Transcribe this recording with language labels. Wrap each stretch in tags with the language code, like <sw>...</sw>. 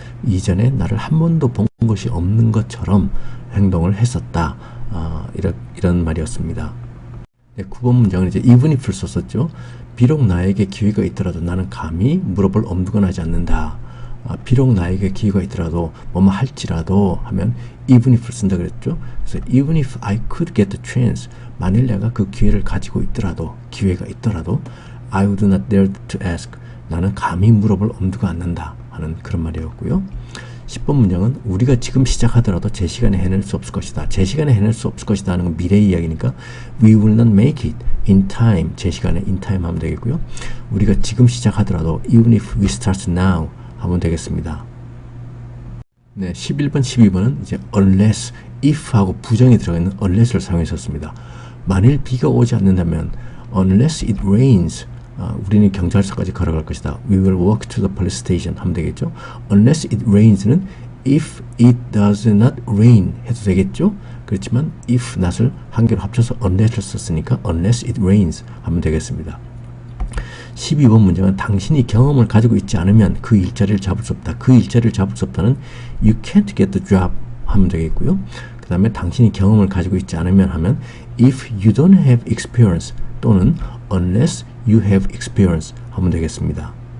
<ko>이전에 나를 한 번도 본 것이 없는 것처럼 행동을 했었다. 이런 말이었습니다. 네, 9번 문장은 이제 even if를 썼었죠. 비록 나에게 기회가 있더라도 나는 감히 물어볼 엄두가 나지 않는다. 비록 나에게 기회가 있더라도 뭐뭐 할지라도 하면 even if를 쓴다 그랬죠. 그래서</ko> <en>even if I could get the chance.</en> <ko>만일 내가 그 기회를 가지고 있더라도 기회가 있더라도</ko> <en>I would not dare to ask.</en> <ko>나는 감히 물어볼 엄두가 안 난다 하는 그런 말이었고요. 10번 문장은 우리가 지금 시작하더라도 제 시간에 해낼 수 없을 것이다. 제 시간에 해낼 수 없을 것이다 하는 건 미래 이야기니까</ko> <en>we will not make it in time.</en> <ko>제 시간에</ko> <en>in time</en> <ko>하면 되겠고요. 우리가 지금 시작하더라도</ko> <en>even if we start now</en> <ko>하면 되겠습니다. 네, 11번, 12번은 이제 unless, if하고 부정이 들어가 있는 unless를 사용했었습니다. 만일 비가 오지 않는다면</ko> <en>unless it rains</en> <ko>우리는 경찰서까지 걸어갈 것이다.</ko> <en>We will walk to the police station</en> <ko>하면 되겠죠.</ko> <en>Unless it rains는 if it does not rain</en> <ko>해도 되겠죠. 그렇지만 if not을 한 개로 합쳐서 unless를 썼으니까</ko> <en>unless it rains</en> <ko>하면 되겠습니다. 12번 문장은 당신이 경험을 가지고 있지 않으면 그 일자리를 잡을 수 없다. 그 일자리를 잡을 수 없다는</ko> <en>you can't get the job</en> <ko>하면 되겠고요. 그 다음에 당신이 경험을 가지고 있지 않으면 하면</ko> <en>if you don't have experience</en> <ko>또는</ko> <en>unless you have experience</en> <ko>하면 되겠습니다.</ko>